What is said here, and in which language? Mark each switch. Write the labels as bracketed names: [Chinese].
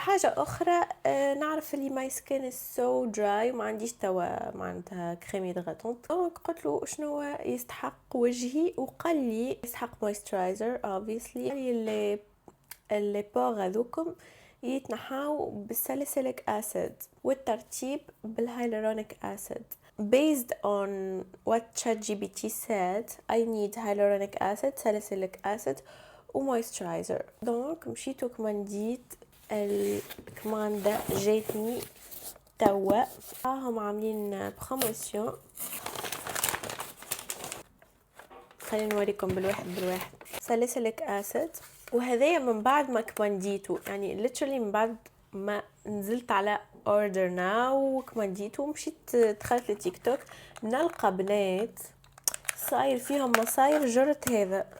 [Arabic] وحاجه اخرى نعرف اللي my skin is so dry وما عنديش توا معناتها كريمي دغاتونت، دونك قلت له شنو يستحق وجهي، وقال لي يستحق moisturizer obviously. اللي بور هذوكم يتنحاو بالساليسيليك اسيد والترتيب بالهايلورونيك اسيد. [English] Based on what ChatGPT said, I need hyaluronic acid, salicylic acid ومويسترايزر. [Arabic] دونك مشيت وكمانديت الكماندا جاتني توا، هم عاملين بروموسيون. خلينا نوريكم بالواحد ساليسيليك اسيد، وهذايا من بعد ما كمانديتو، يعني literally من بعد ما نزلت على اوردر ناو وكمانديتو ومشيت دخلت لتيك توك، نلقى بنات صاير فيهم مصاير جرت هذا.